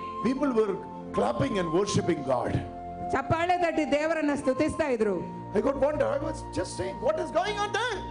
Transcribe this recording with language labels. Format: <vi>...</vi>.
<en>People were clapping and worshiping God.</en> <kn>ಚಪ್ಪಾಳೆ ತಟ್ಟಿ ದೇವರನ್ನ ಸ್ತುತಿಸ್ತಾ ಇದ್ರು.</kn> <en>I got wonder. I was just saying, what is going on there?</en>